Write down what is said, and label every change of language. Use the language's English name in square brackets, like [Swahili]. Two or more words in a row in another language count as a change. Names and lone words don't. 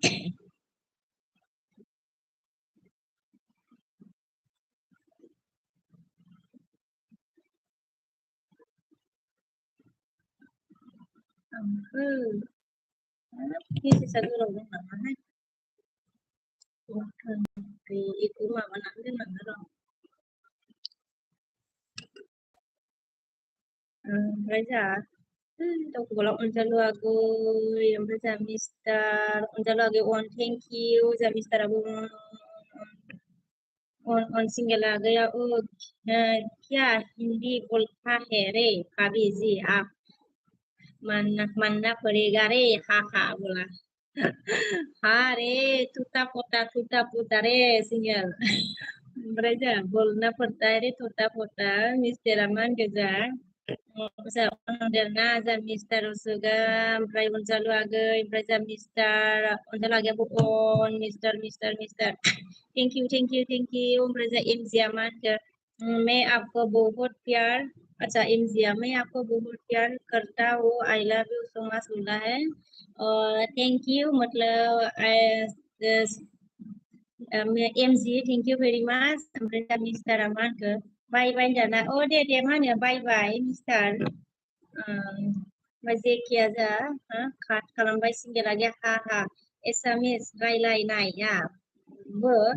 [Bodo] आंखो मेसेजआ गोलाव दं नामाहाय वाटारमार्क गैयैखौ माबानानै दोननांगोन र' ओमफ्राय जोंहा दाउखौबाला अनजालु आगै ओमफ्राय जोंहा मिस्टार अनजालु आगै अन [English] thank you [Bodo] जोंहा मिस्टाराबो on [Hindi] सिंगल आ गया क्या हिंदी बोलता है रे भाभी जी आप मानना पड़ेगा रे हा बोला हाँ रे टूटा पोता रे सिंगल [Bodo] ओमफ्राय जोंहा [Hindi] बोलना पड़ता है रे टूटा पोता [Bodo] मिस्टारा मा होनगोन जोंहा अनदेरना जोंहा मिस्टार असुगा ओमफ्राय अनजालु आगै ओमफ्राय जोंहा मिस्टार अनजालु आगैयाबो अन मिस्टार [English] thank you [Bodo] ओमफ्राय जोंहा एमजिया मा होनखो [Hindi] मैं आपको बहुत प्यार अच्छा एमजिया मैं आपको बहुत प्यार करता हूँ [English] I love you so much [Hindi] बोला है और थैंक यू मतलब एमजि [English] thank you very much [Bodo] ओमफ्राय दा मिस्टारा मा होनखो बाय होनजाना दे मा होनो बाय मिस्टार ओमफ्राय जेखिया जोंहा काट खालामबाय सिंगेला गैया हा एसामिस रायलायनाया बो